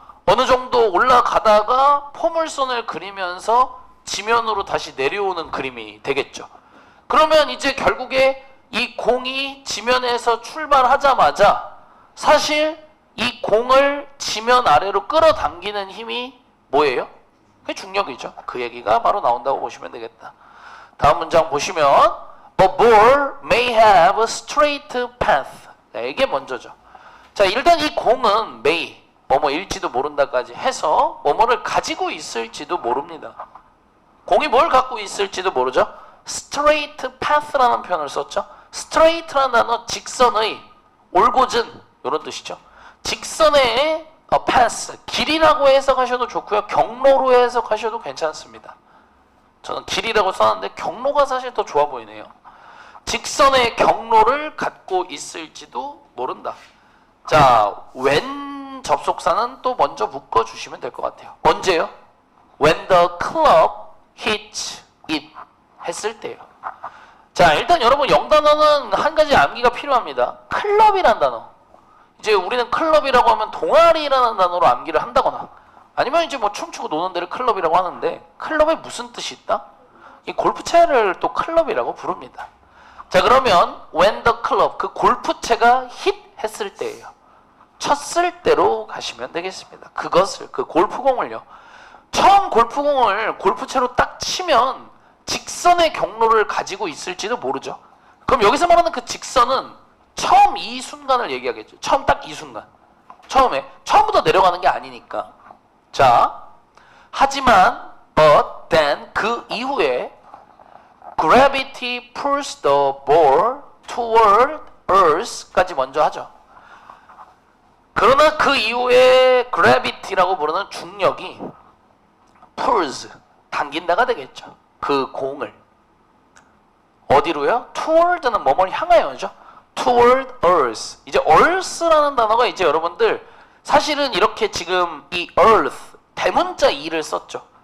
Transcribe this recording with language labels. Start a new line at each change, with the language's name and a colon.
Korean: 어느 정도 올라가다가 포물선을 그리면서 지면으로 다시 내려오는 그림이 되겠죠. 그러면 이제 결국에 이 공이 지면에서 출발하자마자 사실 이 공을 지면 아래로 끌어당기는 힘이 뭐예요? 그게 중력이죠. 그 얘기가 바로 나온다고 보시면 되겠다. 다음 문장 보시면
English: A ball may have a straight path.
Korean: 자, 이게 먼저죠. 자, 일단 이 공은 may, 뭐뭐일지도 모른다까지 해서 뭐뭐를 가지고 있을지도 모릅니다. 공이 뭘 갖고 있을지도 모르죠.
English: straight path
Korean: 라는 표현을 썼죠. straight라는 단어 직선의, 올곧은 이런 뜻이죠. 직선의 path, 길이라고 해석하셔도 좋고요. 경로로 해석하셔도 괜찮습니다. 저는 길이라고 써놨는데 경로가 사실 더 좋아 보이네요. 직선의 경로를 갖고 있을지도 모른다. 자, when 접속사는 또 먼저 묶어주시면 될 것 같아요. 언제요?
English: When the club hits it
Korean: 했을 때요. 자, 일단 여러분 영단어는 한 가지 암기가 필요합니다. 클럽이란 단어. 이제 우리는 클럽이라고 하면 동아리라는 단어로 암기를 한다거나 아니면 이제 뭐 춤추고 노는 데를 클럽이라고 하는데 클럽에 무슨 뜻이 있다? 이 골프채를 또 클럽이라고 부릅니다. 자, 그러면
English: when the club,
Korean: 그 골프채가 hit 했을 때예요. 쳤을 때로 가시면 되겠습니다. 그것을, 그 골프공을요. 처음 골프공을 골프채로 딱 치면 직선의 경로를 가지고 있을지도 모르죠. 그럼 여기서 말하는 그 직선은 처음 이 순간을 얘기하겠죠. 처음 딱 이 순간. 처음부터 내려가는 게 아니니까. 자, 하지만
English: but then
Korean: 그 이후에
English: gravity pulls the ball toward earth까지
Korean: 먼저 하죠. 그러나 그 이후에 gravity라고 부르는 중력이 pulls, 당긴다가 되겠죠. 그 공을. 어디로요? toward는 뭐뭘 향하여죠.
English: toward earth.
Korean: 이제 earth라는 단어가 이제 여러분들 사실은 이렇게 지금 이 earth, 대문자 e를 썼죠.